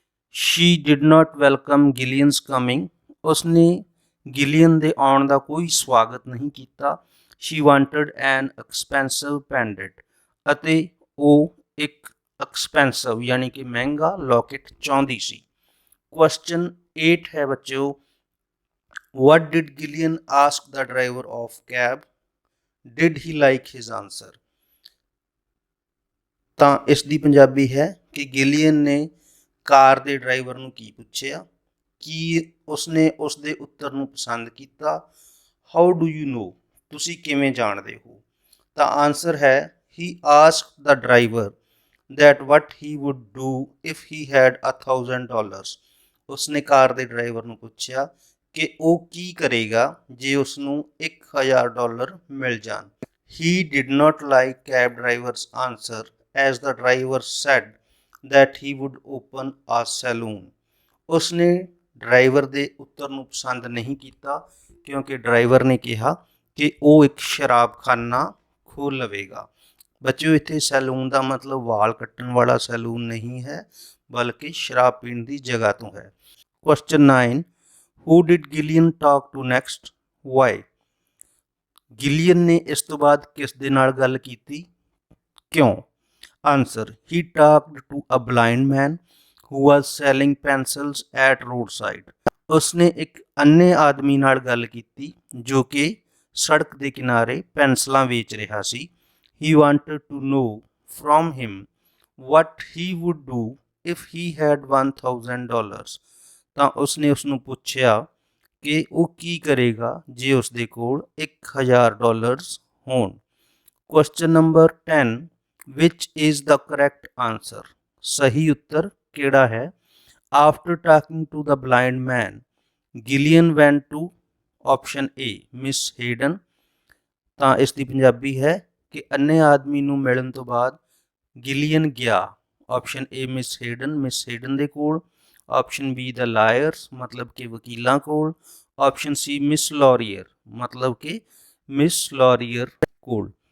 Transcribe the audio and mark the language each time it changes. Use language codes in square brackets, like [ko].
[en] she did not welcome Gillian's coming, [pa] ਉਸਨੇ ਗਿਲੀਅਨ ਦੇ ਆਉਣ ਦਾ ਕੋਈ ਸਵਾਗਤ ਨਹੀਂ ਕੀਤਾ। [en] she wanted an expensive pendant, [pa] ਅਤੇ ਉਹ ਇੱਕ ਐਕਸਪੈਂਸਿਵ ਯਾਨੀ ਕਿ ਮਹਿੰਗਾ ਲੌਕੇਟ ਚਾਹੁੰਦੀ ਸੀ। [en] question 8 [pa] ਹੈ ਬੱਚਿਓ, [en] what did Gillian ask the driver of cab? Did he like his answer? [pa] ਤਾਂ ਇਸ ਦੀ ਪੰਜਾਬੀ ਹੈ ਕਿ ਗਿਲੀਅਨ ਨੇ ਕਾਰ ਦੇ ਡਰਾਈਵਰ ਨੂੰ ਕੀ ਪੁੱਛਿਆ, ਕੀ ਉਸਨੇ ਉਸਦੇ ਉੱਤਰ ਨੂੰ ਪਸੰਦ ਕੀਤਾ। [en] how do you know, [pa] ਤੁਸੀਂ ਕਿਵੇਂ ਜਾਣਦੇ ਹੋ। ਤਾਂ ਆਂਸਰ ਹੈ [en] he asked the driver that what he would do if he had $1,000। [pa] ਉਸਨੇ ਕਾਰ ਦੇ ਡਰਾਈਵਰ ਨੂੰ ਪੁੱਛਿਆ ਕਿ ਉਹ ਕੀ ਕਰੇਗਾ ਜੇ ਉਸਨੂੰ $1,000 ਮਿਲ ਜਾਣ। [en] He did not like cab driver's answer as the driver said that he would open a saloon। [pa] ਉਸਨੇ ਡਰਾਈਵਰ ਦੇ ਉੱਤਰ ਨੂੰ ਪਸੰਦ ਨਹੀਂ ਕੀਤਾ ਕਿਉਂਕਿ ਡਰਾਈਵਰ ਨੇ ਕਿਹਾ ਕਿ ਉਹ ਇੱਕ ਸ਼ਰਾਬਖਾਨਾ ਖੋਲ੍ਹ ਲਵੇਗਾ। ਬੱਚਿਓ ਇੱਥੇ ਸੈਲੂਨ ਦਾ ਮਤਲਬ ਵਾਲ ਕੱਟਣ ਵਾਲਾ ਸੈਲੂਨ ਨਹੀਂ ਹੈ, ਬਲਕਿ ਸ਼ਰਾਬ ਪੀਣ ਦੀ ਜਗ੍ਹਾ ਤੋਂ ਹੈ। [en] Question 9 who did Gillian talk to next? Why? [pa] ਗਿਲੀਅਨ ਨੇ ਇਸ ਤੋਂ ਬਾਅਦ ਕਿਸ ਦੇ ਨਾਲ ਗੱਲ ਕੀਤੀ, ਕਿਉਂ? [en] Answer he talked to a blind man who was selling pencils at road side. [pa] ਉਸਨੇ ਇੱਕ ਅੰਨੇ ਆਦਮੀ ਨਾਲ ਗੱਲ ਕੀਤੀ ਜੋ ਕਿ ਸੜਕ ਦੇ ਕਿਨਾਰੇ ਪੈਨਸਲਾਂ ਵੇਚ ਰਿਹਾ ਸੀ। [en] He wanted to know from him what he would do if he had $1,000। [pa] ਤਾਂ ਉਸਨੇ ਉਸਨੂੰ ਪੁੱਛਿਆ ਕਿ ਉਹ ਕੀ ਕਰੇਗਾ ਜੇ ਉਸਦੇ ਕੋਲ $1,000 ਹੋਣ। [en] Question number 10 which is the correct answer? [pa] ਸਹੀ ਉੱਤਰ ਕਿਹੜਾ ਹੈ? [en] After talking to the blind man, Gillian went to option A Miss Hayden। [pa] ਤਾਂ ਇਸ ਦੀ ਪੰਜਾਬੀ ਹੈ ਕਿ ਅੰਨੇ ਆਦਮੀ ਨੂੰ ਮਿਲਣ ਤੋਂ ਬਾਅਦ ਗਿਲੀਅਨ ਗਿਆ ਆਪਸ਼ਨ ਏ ਮਿਸ ਹੇਡਨ ਦੇ ਕੋਲ, ਆਪਸ਼ਨ ਬੀ ਦ ਲਾਇਰਸ ਮਤਲਬ ਕਿ ਵਕੀਲਾਂ ਕੋਲ, ਆਪਸ਼ਨ ਸੀ ਮਿਸ ਲੌਰੀਅਰ ਮਤਲਬ ਕਿ ਮਿਸ ਲੌਰੀਅਰ ਕੋਲ।